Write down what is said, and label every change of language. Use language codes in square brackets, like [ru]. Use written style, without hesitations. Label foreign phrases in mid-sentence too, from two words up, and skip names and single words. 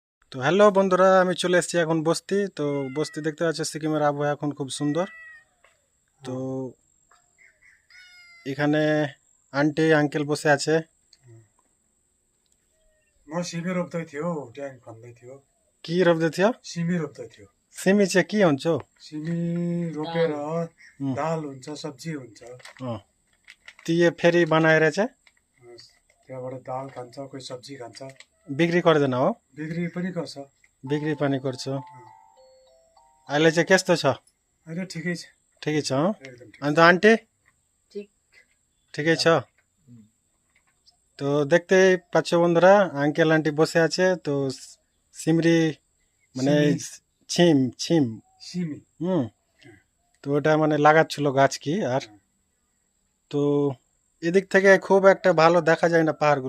[bn] তো হ্যালো বন্ধুরা, আমি চলে এসেছি এখন বস্তি। তো বস্তি দেখতে পাচ্ছি, সিকিমের আবহাওয়া এখন খুব সুন্দর। তো এখানে আন্টি আঙ্কেল বসে আছে। [ne] म सिमी रोप्दै थियो ट्याङ खन्दै थियो। কি रोप्दै थियो? सिमी रोप्दै थियो। सिमी चाहिँ के हुन्छ हौ? सिमी रोपेर उम्, दाल हुन्छ, सब्जी हुन्छ। अँ, त्यो फेरि बनाएर चाहिँ त्यहाँबाट दाल खान्छ, कोही सब्जी खान्छ, बिक्री गर्दैन हो? बिक्री पनि गर्छ। बिक्री पनि गर्छ। अहिले चाहिँ कस्तो छ? अहिले ठिकै छ, ठिकै छ हँ? एकदम ठिक। अन्त आन्टी ঠিক ठिकै छ? [bn] তো দেখতে পাচ্ছ বন্ধুরা, আঙ্কেল আন্টি বসে আছে। তো সিমরি মানে ছিম ছিম [ne] सिमी [bn] হুম, তো ওটা মানে লাগাচ্ছিল গাছ কি আর। তো এদিক থেকে খুব একটা ভালো দেখা যায় না পাহাড়গুলো।